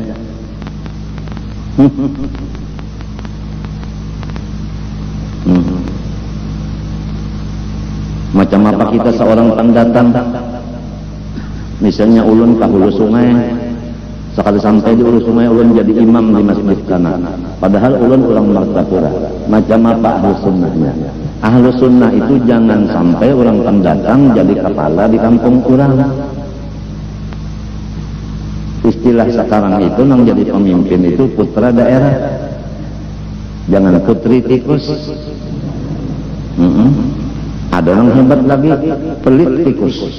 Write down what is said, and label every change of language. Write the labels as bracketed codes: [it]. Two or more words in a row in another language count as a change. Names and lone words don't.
[bjn] Macam apa kita seorang pendatang? Misalnya ulun ke hulu sungai, sekali sampai di Ulu Sungai ulun jadi imam di masjid sana, padahal ulun orang Martapura. Macam apa ahlu sunnahnya? Ahlu sunnah itu jangan sampai orang pendatang jadi kepala di kampung kurang. Istilah sekarang itu nang jadi pemimpin itu putra daerah, jangan putri tikus. Ada yang hebat lagi, pelit tikus.